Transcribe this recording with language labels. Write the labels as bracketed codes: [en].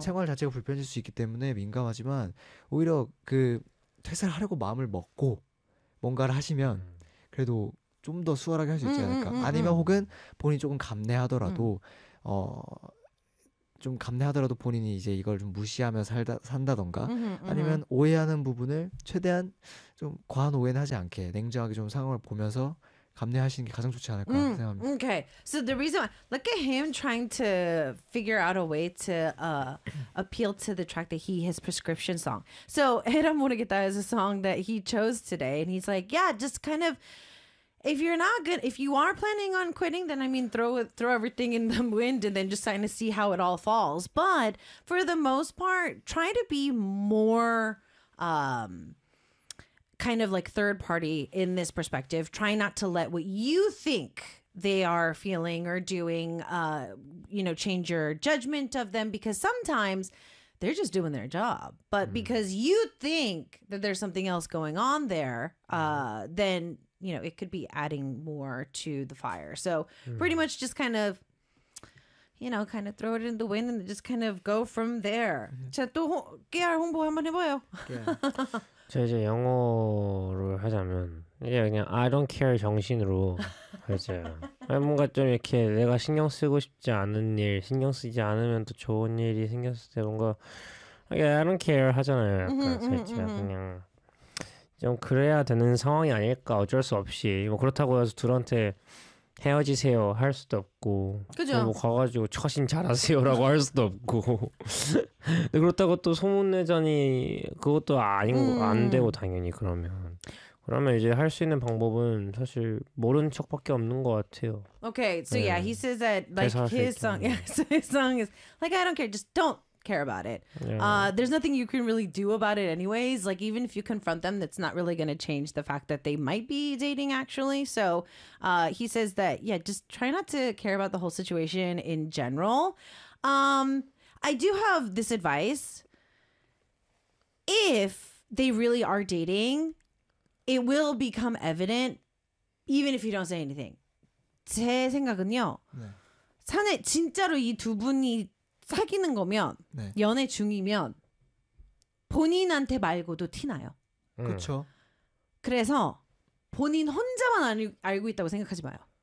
[ko] 생활 자체가 불편해질 수 있기 때문에 민감하지만 오히려 그 퇴사를 하려고 마음을 먹고 뭔가를 하시면 그래도 좀 더 수월하게 할 수 있지 않을까 아니면 혹은 본인이 조금 감내하더라도 좀 감내하더라도 본인이 이제 이걸 좀 무시하며 산다던가 아니면 오해하는 부분을 최대한 좀 과한 오해는 하지 않게 냉정하게 좀 상황을 보면서 감내하시는 게 가장 좋지 않을까 생각합니다. [en] Okay, so the reason why, look at him trying to figure out a way to appeal to the track that he his prescription song. So [ko] 에라 모르겠다 [en] is a song that he chose today, and he's like, yeah, just kind of if you're not good, if you are planning on quitting, then I mean, throw everything in the wind and then just trying to see how it all falls. But for the most part, try to be more. Kind of like third party in this perspective, try not to let what you think they are feeling or doing, you know, change your judgment of them because sometimes they're just doing their job. But because you think that there's something else going on there, then, you know, it could be adding more to the fire. So pretty much just kind of, you know, kind of throw it in the wind and just kind of go from there. [ko] 자, 또 KR 홍보 한번 해봐요. 저 이제 영어를 하자면 이게 그냥 [en] I don't care [ko] 정신으로 하자요. 뭔가 좀 이렇게 내가 신경 쓰고 싶지 않은 일 신경 쓰지 않으면 또 좋은 일이 생겼을 때 뭔가 이게 [en] I don't care [ko] 하잖아요. 약간 살짝 그냥 좀 그래야 되는 상황이 아닐까 어쩔 수 없이 뭐 그렇다고 해서 둘한테 헤어지세요 할 수도 없고 그죠? 뭐 가가지고 처신 잘하세요라고 할 수도 없고 근데 그렇다고 또 소문내자니 그것도 아닌 안 되고 당연히 그러면 이제 할 수 있는 방법은 사실 모르는 척밖에 없는 것 같아요. [en] Okay, so 네. yeah, he says that like his song is like I don't care, just don't care about it. Yeah. There's nothing you can really do about it anyways. Like even if you confront them, that's not really going to change the fact that they might be dating actually. So he says that, yeah, just try not to care about the whole situation in general. I do have this advice. If they really are dating, it will become evident even if you don't say anything. [ko] 제 생각은요. 사내 진짜로 이 두 분이 사귀는 거면 네. 연애 중이면 본인한테 말고도 티나요. 그렇죠. 그래서 본인 혼자만 알고 있다고 생각하지 마요.